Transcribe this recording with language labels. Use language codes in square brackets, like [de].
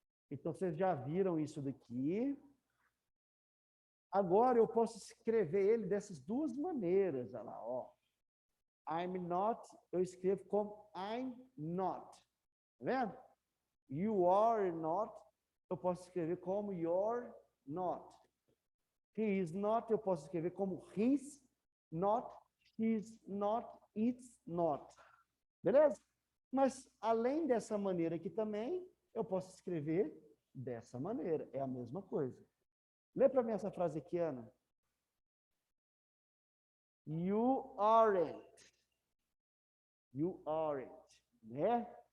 [pt] Então, vocês já viram isso daqui. Agora, eu posso escrever ele dessas duas maneiras. Olha lá, ó. [en] I'm not, [pt] eu escrevo como I'm not. Tá vendo? [en] You are not, [pt] eu posso escrever como [en] you're not. He is not, [pt] eu posso escrever como [en] he's not, she's not, it's not. [pt] Beleza? Mas, além dessa maneira aqui também, eu posso escrever dessa maneira. É a mesma coisa. Lê para mim essa frase aqui, Ana. [en] You aren't. You aren't. Né?